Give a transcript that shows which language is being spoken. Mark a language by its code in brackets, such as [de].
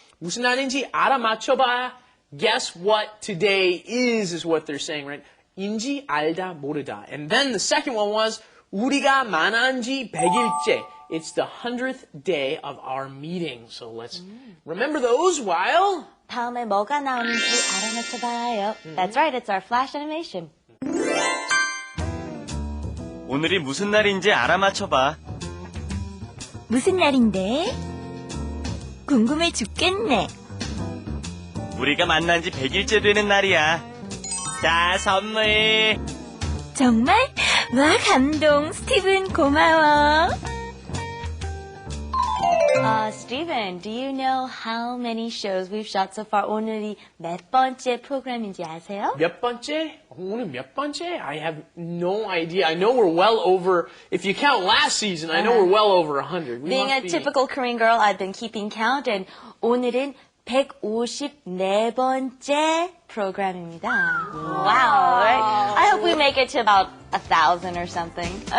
[ko] 무슨 날인지 알아맞혀봐. [en] Guess what today is what they're saying, right? [ko] 인지 알다 모르다. [en] And then the second one was [ko] 우리가 만난 지 100일째. [en] It's the 100th day of our meeting. So let's remember those while... [ko] 다음에 뭐가 나오는지 알아맞혀봐요. [en] That's right, it's our flash animation. [ko] 오늘이 무슨 날인지 알아맞혀봐. 무슨 날인데? 궁금해 죽겠네. 우리가 만난 지 100일째 되는 날이야. 자, 선물. 정말? 와, 감동. 스티븐, 고마워. [en] Steven, do you know how many shows we've shot so far? [ko] 오늘이 몇 번째 프로그램인지 아세요? 몇 번째? 오늘 몇 번째? [en] I have no idea. I know we're well over, if you count last season, I know we're well over 100. We Being must a be- typical Korean girl, I've been keeping count, and [ko] 오늘은 154번째 프로그램입니다. [en] Wow. Right? I hope we make it to about 1,000 or something.